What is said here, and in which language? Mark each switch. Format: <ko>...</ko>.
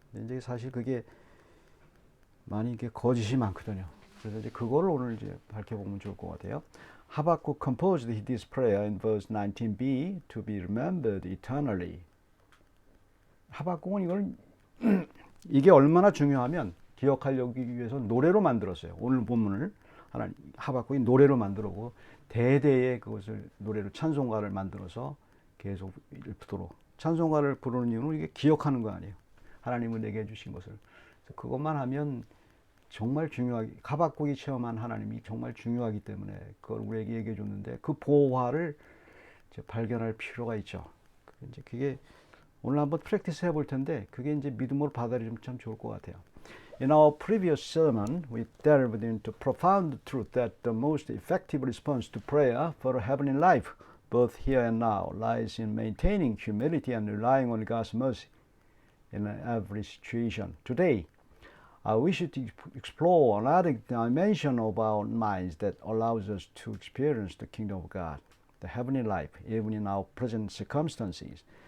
<ko>근데 이제 사실 그게 많이 이게 거짓이 많거든요. 그래서 이제 그거를 오늘 이제 밝혀보면 좋을 것 같아요.</ko> <en>Habakkuk composed this prayer in verse 19b to be remembered eternally.</en> <ko>하박국은 이걸 이게 얼마나 중요하면 기억하려기 위해서 노래로 만들었어요. 오늘 본문을 하박국이 노래로 만들고 대대에 그것을 노래로 찬송가를 만들어서 계속 읽도록. 찬송가를 부르는 이유는 이게 기억하는 거 아니에요. 하나님은 내게 해주신 것을. 그것만 하면 정말 중요하게, 하박국이 체험한 하나님이 정말 중요하기 때문에 그걸 우리에게 얘기해 줬는데 그 보화를 이제 발견할 필요가 있죠. 이제 그게 오늘 한번 프랙티스 해볼 텐데 그게 이제 믿음으로 받아들이면 참 좋을 것 같아요.</ko> <en>In our previous sermon, we delved into profound truth that the most effective response to prayer for a heavenly life, both here and now, lies in maintaining humility and relying on God's mercy in every situation. Today, I wish to explore another dimension of our minds that allows us to experience the kingdom of God, the heavenly life, even in our present circumstances.</en>